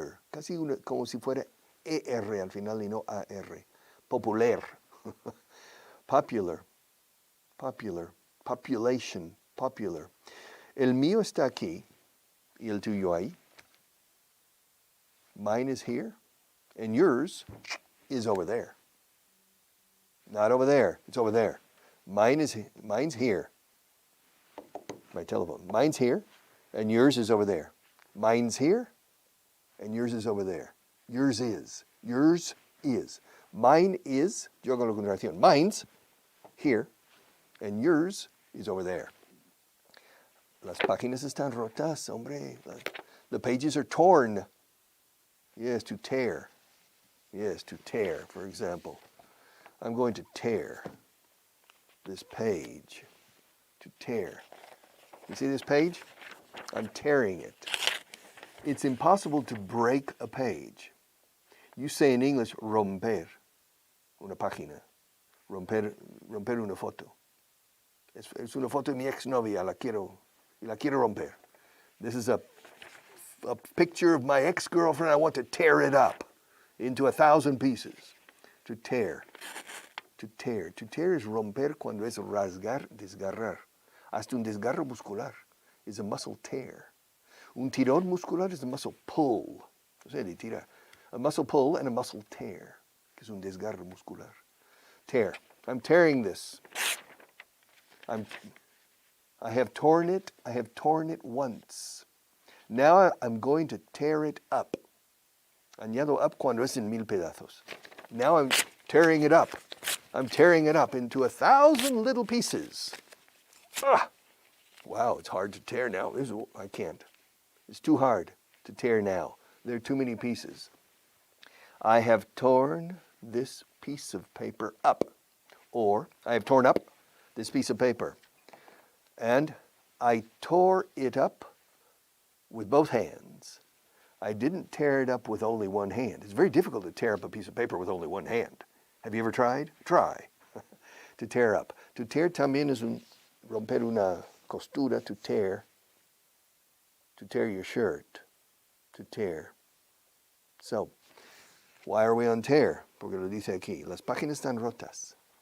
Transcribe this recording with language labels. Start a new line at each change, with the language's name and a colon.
Spanish: Casi como si fuera ER al final y no AR.
English: Popular. Popular. Population. Popular.
Spanish: El mío está aquí y el tuyo ahí.
English: Mine is here and yours is over there. Not over there. It's over there. Mine's here. My telephone. Mine's here, and yours is over there. Mine's here, and yours is over there. Yours is. Yours is. Mine is.
Spanish: Yo hago la contracción.
English: Mine's here, and yours is over there.
Spanish: Las páginas están rotas, hombre.
English: The pages are torn. Yes, to tear. Yes, to tear, for example. I'm going to tear this page. To tear. You see this page? I'm tearing it. It's impossible to break a page. You say in English,
Spanish: romper una página. Romper una foto. Es una foto de mi exnovia, la quiero romper.
English: This is a picture of my ex-girlfriend. I want to tear it up into 1,000 pieces. To tear. To tear. To tear is
Spanish: romper cuando es rasgar, desgarrar. Hasta un desgarro muscular
English: is a muscle tear.
Spanish: Un tirón muscular
English: is a muscle pull.
Spanish: O sea, de tirar.
English: A muscle pull and a muscle tear,
Spanish: que es un desgarro muscular.
English: Tear. I'm tearing this. I have torn it. I have torn it once. Now I'm going to tear it up.
Spanish: Añado up cuando es en 1,000 pedazos.
English: Now I'm tearing it up. I'm tearing it up into 1,000 little pieces. Ah! Wow, it's hard to tear now. I can't. It's too hard to tear now. There are too many pieces. I have torn this piece of paper up. Or, I have torn up this piece of paper. And I tore it up with both hands. I didn't tear it up with only one hand. It's very difficult to tear up a piece of paper with only one hand. Have you ever tried? Try. To tear up. To tear
Spanish: también es romper una costura,
English: to tear. To tear your shirt. To tear. So, why are we on tear?
Spanish: Porque lo dice aquí. Las páginas están rotas.